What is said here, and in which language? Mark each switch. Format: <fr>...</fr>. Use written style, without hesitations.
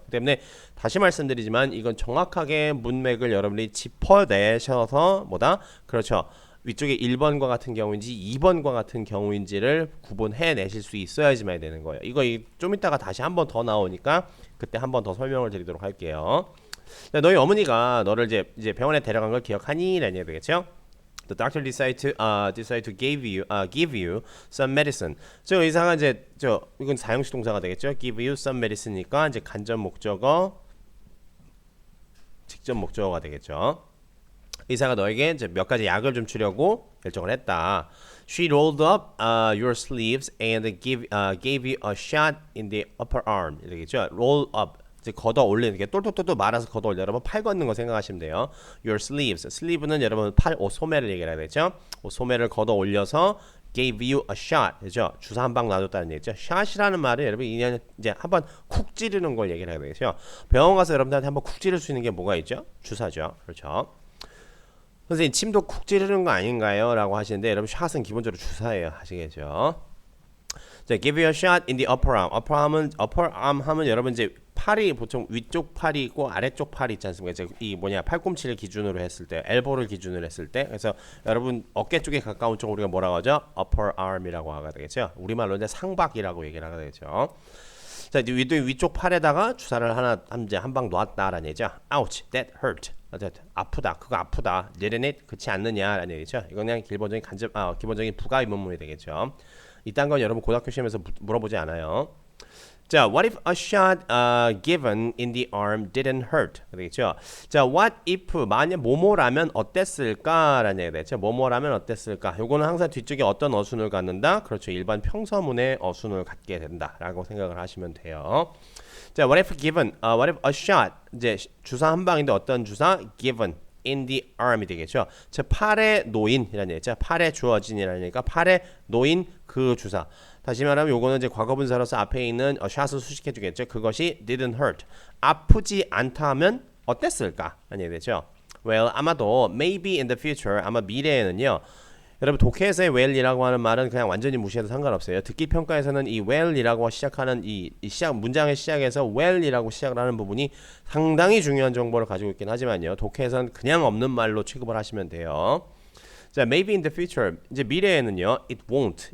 <ko>그 때문에 다시 말씀드리지만 이건 정확하게 문맥을 여러분들이 짚어내셔서 뭐다? 그렇죠. 위쪽에 1번과 같은 경우인지 2번과 같은 경우인지를 구분해 내실 수 있어야지만 되는 거예요. 이거 좀 이따가 다시 한 번 더 나오니까 그때 한 번 더 설명을 드리도록 할게요. 너희 어머니가 너를 이제 병원에 데려간 걸 기억하니? 라는 얘기 되겠죠?</ko> <en>The doctor decide to give you some medicine.</en> <ko>저 의사가 이제 이건 사형식 동사가 되겠죠? Give you some medicine 니까 이제 간접 목적어, 직접 목적어가 되겠죠. 의사가 너에게 이제 몇 가지 약을 좀 주려고 결정을 했다.</ko> <en>She rolled up your sleeves and gave you a shot in the upper arm.</en> <ko>이렇게죠. Roll up. 이제 걷어 올리는 게 똘똘똘똘 말아서 걷어 올려. 여러분 팔 걷는 거 생각하시면 돼요.</ko> <en>Your sleeves.</en> <ko>sleeve는 여러분 팔, 옷 소매를 얘기해야 되죠. 옷 소매를 걷어 올려서 gave you a shot. 그죠? 주사 한 방 놔줬다는 얘기죠. shot이라는 말은 여러분 이제 한번 쿡 찌르는 걸 얘기를 해야 되겠죠. 병원 가서 여러분들한테 한번 쿡 찌를 수 있는 게 뭐가 있죠? 주사죠. 그렇죠. 선생님 침도 쿡 찌르는 거 아닌가요? 라고 하시는데 여러분 샷은 기본적으로 주사예요. 아시겠죠?</ko> <en>자, give you a shot in the upper arm.</en> <ko>upper arm 하면 여러분 이제 팔이 보통 위쪽 팔이 있고 아래쪽 팔이 있지 않습니까? 이제 이 팔꿈치를 기준으로 했을 때, 엘보를 기준으로 했을 때, 그래서 여러분 어깨 쪽에 가까운 쪽 우리가 뭐라고 하죠? upper arm이라고 하게 되겠죠. 우리말로 이제 상박이라고 얘기를 하게 되죠. 자, 이제 위쪽 팔에다가 주사를 한 방 놨다라는 얘기죠.</ko> <en>Ouch, that hurt. 아프다, 그거 아프다. Didn't it?</en> <ko>그렇지 않느냐라는 얘기죠. 이건 그냥 기본적인 부가 의문문이 되겠죠. 이딴 건 여러분 고등학교 시험에서 물어보지 않아요.</ko> <en>자, what if a shot given in the arm didn't hurt?</en> <ko>되겠죠. 자, what if 만약 뭐뭐라면 어땠을까라는 얘기가 되죠. 뭐뭐라면 어땠을까? 요거는 항상 뒤쪽에 어떤 어순을 갖는다. 그렇죠. 일반 평서문의 어순을 갖게 된다라고 생각을 하시면 돼요.</ko> <en>자, what if a shot?</en> <ko>이제 주사 한 방인데 어떤 주사?</ko> <en>given in the arm이 되겠죠.</en> <ko>즉 팔에 놓인이라는 얘기죠. 팔에 주어진이라는 얘기가 팔에 놓인 그 주사. 다시 말하면 요거는 이제 과거분사로서 앞에 있는 샷을 수식해 주겠죠.</ko> <en>그것이 didn't hurt.</en> <ko>아프지 않다 하면 어땠을까? 라는 얘기 되죠.</ko> <en>Well, 아마도 maybe in the future, 아마 미래에는요.</en> <ko>여러분 독해에서의 well이라고 하는 말은 그냥 완전히 무시해도 상관없어요. 듣기 평가에서는 이 well이라고 시작하는 이 문장의 시작에서 well이라고 시작을 하는 부분이 상당히 중요한 정보를 가지고 있긴 하지만요. 독해에서는 그냥 없는 말로 취급을 하시면 돼요.</ko> <en>자, maybe in the future. 이제 미래에는요. It won't.</en>